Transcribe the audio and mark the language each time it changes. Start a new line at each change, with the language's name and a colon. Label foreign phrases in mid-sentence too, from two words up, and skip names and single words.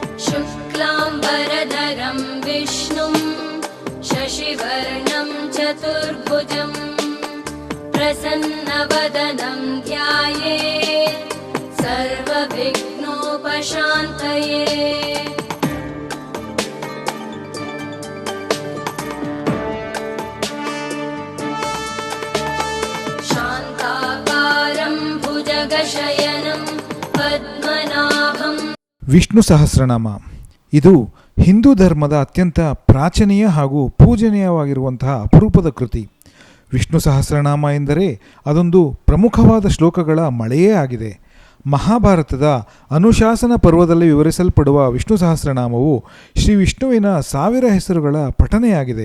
Sanskrit: शुक्लाम्बरधरं विष्णुं शशिवर्णं चतुर्भुजं प्रसन्नवदनं ध्यायेत् सर्वविघ्नोपशान्तये। शान्ताकारं भुजगशयनं पद्मनाभं।
Kannada: ವಿಷ್ಣು ಸಹಸ್ರನಾಮ ಇದು ಹಿಂದೂ ಧರ್ಮದ ಅತ್ಯಂತ ಪ್ರಾಚೀನ ಹಾಗೂ ಪೂಜನೀಯವಾಗಿರುವಂತಹ ಅಪರೂಪದ ಕೃತಿ. ವಿಷ್ಣು ಸಹಸ್ರನಾಮ ಎಂದರೆ ಅದೊಂದು ಪ್ರಮುಖವಾದ ಶ್ಲೋಕಗಳ ಮಳೆಯೇ ಆಗಿದೆ. ಮಹಾಭಾರತದ ಅನುಶಾಸನ ಪರ್ವದಲ್ಲಿ ವಿವರಿಸಲ್ಪಡುವ ವಿಷ್ಣು ಸಹಸ್ರನಾಮವು ಶ್ರೀ ವಿಷ್ಣುವಿನ 1000 ಹೆಸರುಗಳ ಪಠನೆಯಾಗಿದೆ.